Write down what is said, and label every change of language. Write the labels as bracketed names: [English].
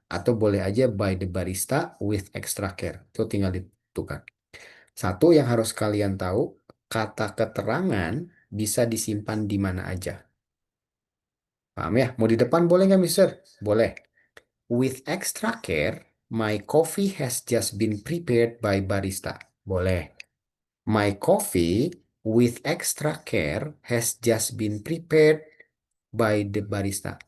[Indonesian] Atau boleh aja [English] by the barista with extra care. [Indonesian] Itu tinggal ditukar. Satu yang harus kalian tahu, kata keterangan bisa disimpan di mana aja. Paham ya? Mau di depan boleh nggak, Mister? Boleh. [English] With extra care, my coffee has just been prepared by barista. Boleh. My coffee with extra care has just been prepared by the barista.